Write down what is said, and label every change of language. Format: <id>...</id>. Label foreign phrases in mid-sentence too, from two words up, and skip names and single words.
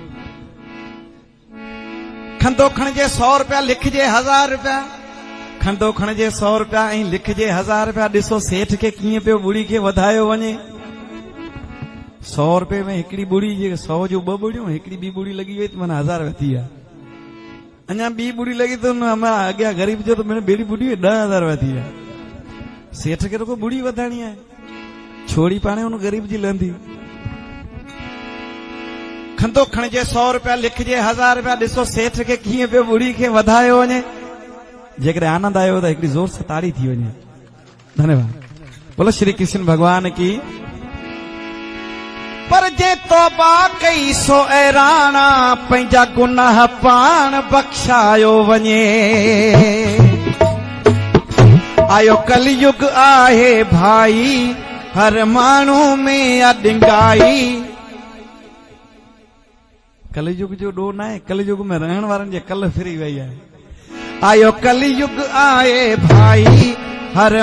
<sd>खंदो खणिजे 100 रुपया लिखिजे 1000 रुपया खंदो खणिजे 100 रुपया ऐं लिखिजे 1000 रुपया ॾिसो सेठ खे कीअं पियो ॿुड़ी खे वधायो वञे 100 रुपये में हिकिड़ी ॿुड़ी 100 जो 2 ॿुड़ियूं हिकिड़ी ॿी ॿुड़ी लॻी वई त माना 1000 वधी विया अञा ॿी ॿुड़ी लॻी त अॻियां ग़रीब जो त मैंने ॿेड़ी ॿुड़ी 10,000 वधी विया सेठ खे रुगो ॿुड़ी वधाइणी आहे छोड़ी पाणे हुन ग़रीब जी लहंदी खंदो खणिजे 100 रुपया लिखिजे 1000 रुपया ॾिसो सेठ खे कीअं पियो ॿुड़ी खे वधायो वञे जेकॾहिं आनंद आयो त हिकिड़ी ज़ोर सां ताड़ी थी वञे</sd> <hi>धन्यवाद बोलो श्री कृष्ण भगवान की</hi> <sd>पर जे तौबा कई सो ऐराना पंहिंजा गुनाह पाण बख़्शायो वञे आयो कलयुग आहे भाई हर माण्हू में अॾंगाई कलयुग जो ॾोह न आहे कलयुग में रहण वारनि जे कल फिरी वई आहे आयो कलयुग आहे भाई हर</sd>